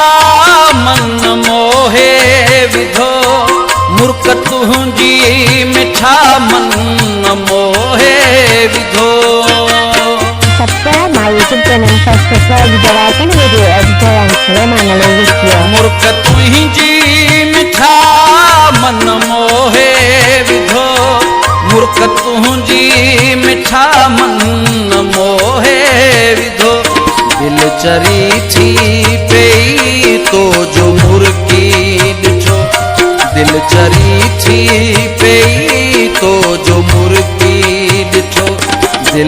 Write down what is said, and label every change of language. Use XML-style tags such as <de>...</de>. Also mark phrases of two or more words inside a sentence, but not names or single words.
<sd>मन मोहे विधो मुर्क तुंहिंजी मिठा मन मोहे विधो।</sd> <en>Subscribe my YouTube channel and subscribe the icon video editor and Suleiman Alevizio.</en> <sd>मुर्क तुंहिंजी मिठा मन मोहे विधो मुर्क तुंहिंजी मिठा मन मोहे विधो दिल चरी थी पई तो जो मुर्गी ॾिठो दिल चरी थी पई तो जो मुर्गी ॾिठो दिल</sd>